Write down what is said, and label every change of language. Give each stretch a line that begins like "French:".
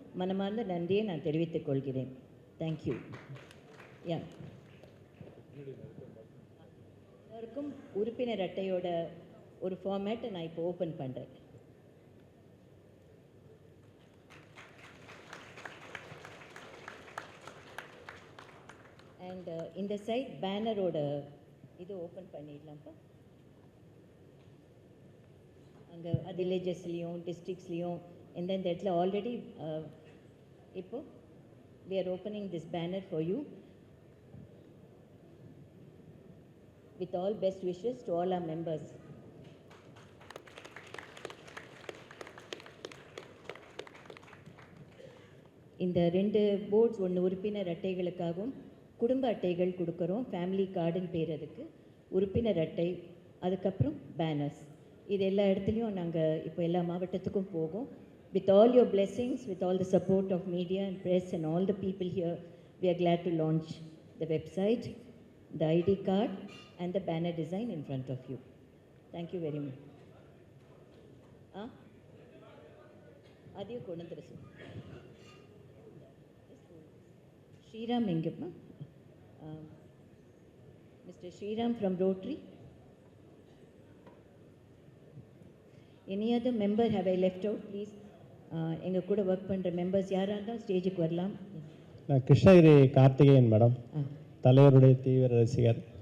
Tamil: மனமார்ந்த நன்றியை நான் தெரிவித்துக் கொள்கிறேன். தேங்க்யூ. யா, எல்லாருக்கும் உறுப்பினர் அட்டையோட ஒரு ஃபார்மேட்டை நான் இப்போ ஓப்பன் பண்ணுறேன். அண்ட் இந்த சைட் பேனரோட இது ஓப்பன் பண்ணிடலாம்ப்பா. அங்கே வில்லேஜஸ்லேயும் டிஸ்ட்ரிக்ஸ்லேயும் எந்தெந்த இடத்துல ஆல்ரெடி இப்போ
English: we are opening this banner for you with all best wishes to all our members.
Tamil: இந்த 2 போர்ட்ஸ், ஒன்று உறுப்பினர் அட்டைகளுக்காகவும் குடும்ப அட்டைகள் கொடுக்குறோம். ஃபேமிலி கார்டுன்னு பேர் அதுக்கு. உறுப்பினர் அட்டை, அதுக்கப்புறம் பேனர்ஸ். இது எல்லா இடத்துலையும் நாங்கள் இப்போ எல்லா மாவட்டத்துக்கும் போகும்.
English: With all your blessings, with all the support of media and press and all the people here, we are glad to launch the website, the ID card and the banner design in front of you. Thank you very much.
Tamil: Adiyo konandra Sriram engappa?
English: Mr. Sriram from Rotary. Any other member have I left out, please?
Tamil: எங்கள் கூட work பண்ணுற members யாராக இருந்தாலும் ஸ்டேஜுக்கு வரலாம். நான் Krishnagiri Karthikeyan madam, தலைவருடைய தீவிர ரசிகர்.